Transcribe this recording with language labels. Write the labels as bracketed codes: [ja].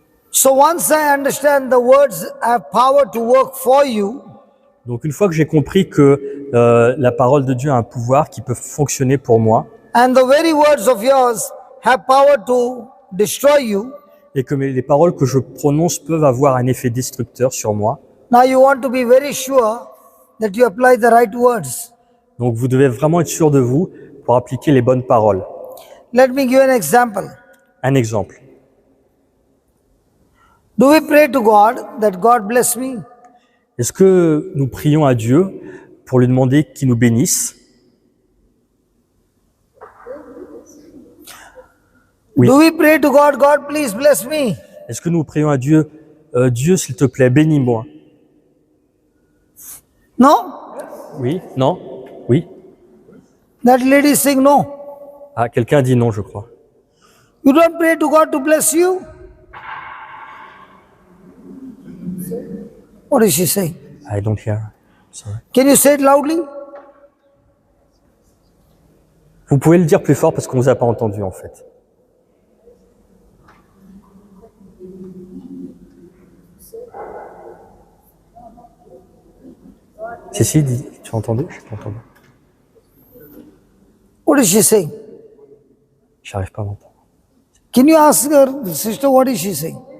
[en] So once I understand the words have power to work for you, [fr] Donc une fois que j'ai compris que la parole de Dieu a un pouvoir qui peut fonctionner pour moi [en] and the very words of yours have power to destroy you, [fr] et que les paroles que je prononce peuvent avoir un effet destructeur sur moi, [en] now you want to be very sure that you apply the right words. [fr] donc vous devez vraiment être sûr de vous pour appliquer les bonnes paroles. [en] Let me give an example. [fr] Un exemple. [en] Do we pray to God that God bless me? [fr] Est-ce que nous prions à Dieu pour lui demander qu'il nous bénisse? Oui. [en] Do we pray to God, God please bless me? [fr] Est-ce que nous prions à Dieu, Dieu s'il te plaît, bénis-moi? [en] No? [fr] Oui? Non? Oui? [en] That lady is saying no. [fr] Ah, quelqu'un dit non, je crois. [en] You don't pray to God to bless you? What is she saying? I don't hear. Sorry. Can you say it loudly? [fr] Vous pouvez le dire plus fort parce qu'on vous a pas entendu en fait. Si, dis, tu as entendu? Je n'ai pas entendu. [en] What is she saying? [fr] J'arrive pas à m'entendre. [en] Can you ask her, sister, what is she saying?